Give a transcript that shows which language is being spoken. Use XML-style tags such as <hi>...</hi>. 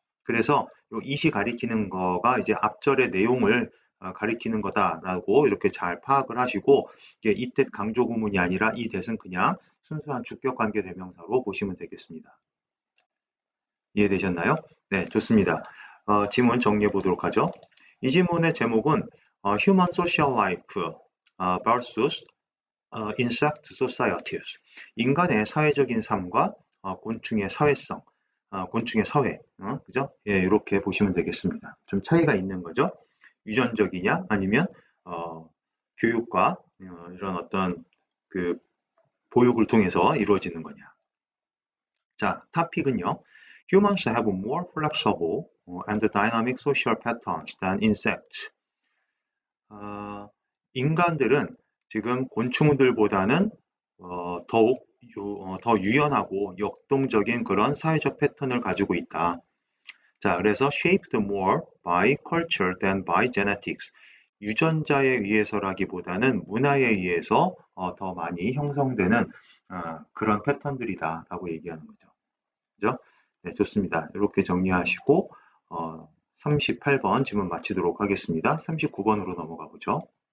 <ko>그래서 이 it이 가리키는 거가 이제 앞절의 내용을 가리키는 거다라고 이렇게 잘 파악을 하시고, 이 that 강조 구문이 아니라 이 that은 그냥 순수한 주격관계 대명사로 보시면 되겠습니다. 이해되셨나요? 네, 좋습니다. 지문 정리해 보도록 하죠. 이 지문의 제목은</ko> <en>Human Social Life vs. Insect Societies.</en> <ko>인간의 사회적인 삶과 곤충의 사회성, 곤충의 사회, 그죠? 예, 이렇게 보시면 되겠습니다. 좀 차이가 있는 거죠. 유전적이냐, 아니면 교육과 이런 어떤 그 보육을 통해서 이루어지는 거냐. 자, 토픽은요.</ko> <en>Humans have more flexible and dynamic social patterns than insects.</en> <ko>인간들은 지금 곤충들보다는 더욱 더 유연하고 역동적인 그런 사회적 패턴을 가지고 있다. 자, 그래서</ko> <en>shaped more by culture than by genetics.</en> <ko>유전자에 의해서라기보다는 문화에 의해서 더 많이 형성되는 그런 패턴들이다라고 얘기하는 거죠. 그죠? 네, 좋습니다. 이렇게 정리하시고 38번 질문 마치도록 하겠습니다. 39번으로 넘어가 보죠.</ko>